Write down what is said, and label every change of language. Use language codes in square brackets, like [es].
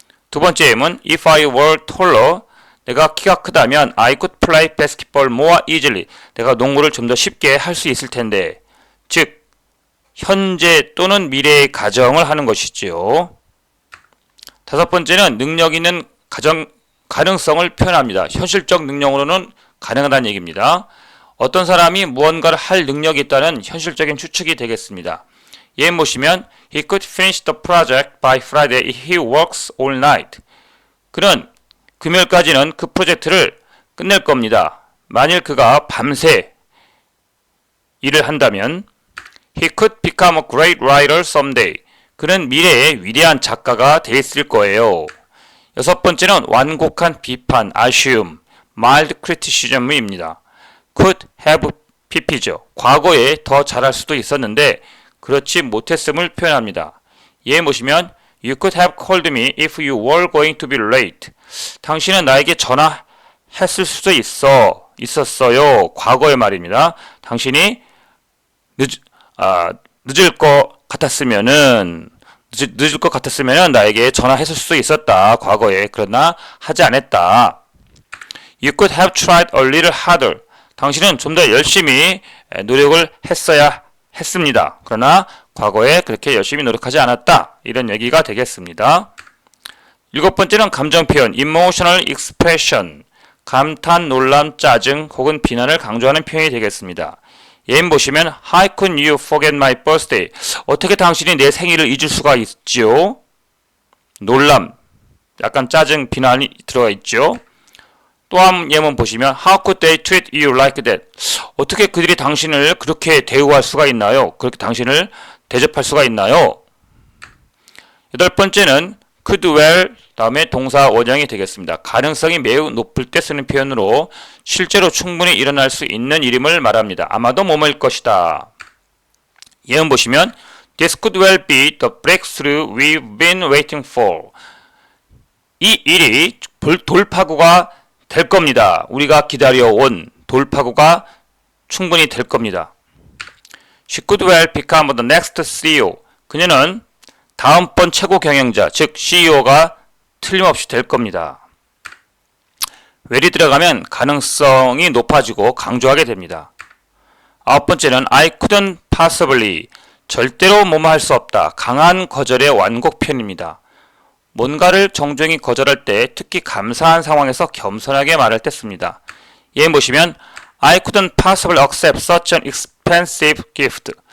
[ko] 두 번째 예문 [en] If I were taller, [ko] 내가 키가 크다면 [en] I could play basketball more easily. [ko] 내가 농구를 좀 더 쉽게 할 수 있을 텐데 즉 현재 또는 미래의 가정을 하는 것이지요. 다섯 번째는 능력 있는 가능성을 표현합니다. 현실적 능력으로는 가능하다는 얘기입니다. 어떤 사람이 무언가를 할 능력이 있다는 현실적인 추측이 되겠습니다. 예문 보시면 [en] He could finish the project by Friday if he works all night. [ko] 그는 금요일까지는 그 프로젝트를 끝낼 겁니다. 만일 그가 밤새 일을 한다면 [en] He could become a great writer someday. [ko] 그는 미래에 위대한 작가가 되었을 거예요. 여섯 번째는 완곡한 비판, [en] assume, mild criticism [ko] 입니다. could have pp죠. 과거에 더 잘할 수도 있었는데 그렇지 못했음을 표현합니다. 예문 보시면 [en] You could have called me if you were going to be late. [ko] 당신은 나에게 전화했을 수도 있었어요. 과거의 말입니다. 당신이 늦, 늦을 것 같았으면은 늦을 것 같았으면은 나에게 전화했을 수 있었다. 과거에. 그러나 하지 않았다. [en] You could have tried a little harder. [ko] 당신은 좀 더 열심히 노력을 했어야 했습니다. 그러나 과거에 그렇게 열심히 노력하지 않았다. 이런 얘기가 되겠습니다. 일곱 번째는 감정 표현, [en] emotional expression. [ko] 감탄, 놀람, 짜증 혹은 비난을 강조하는 표현이 되겠습니다. 예문 보시면 [en] How could you forget my birthday? [ko] 어떻게 당신이 내 생일을 잊을 수가 있지요? 놀람, 약간 짜증, 비난이 들어가 있죠. 또 한 예문 보시면 [en] How could they treat you like that? [ko] 어떻게 그들이 당신을 그렇게 대우할 수가 있나요? 그렇게 당신을 대접할 수가 있나요? 여덟 번째는 could well 다음에 동사 원형이 되겠습니다. 가능성이 매우 높을 때 쓰는 표현으로 실제로 충분히 일어날 수 있는 일임을 말합니다. 아마도 뭐뭐일 것이다. 예문 보시면 [en] This could well be the breakthrough we've been waiting for. [ko] 이 일이 돌파구가 될 겁니다. 우리가 기다려온 돌파구가 충분히 될 겁니다. [en] She could well become the next CEO. [ko] 그녀는 다음번 최고 경영자, 즉 CEO가 틀림없이 될 겁니다. well이 들어가면 가능성이 높아지고 강조하게 됩니다. 아홉 번째는 [en] I couldn't possibly. [ko] 절대로 뭐뭐 할 수 없다. 강한 거절의 완곡 표현입니다. 뭔가를 정중히 거절할 때 특히 감사한 상황에서 겸손하게 말할 때 씁니다. 예문 보시면 [en] I couldn't possibly accept such an expensive gift.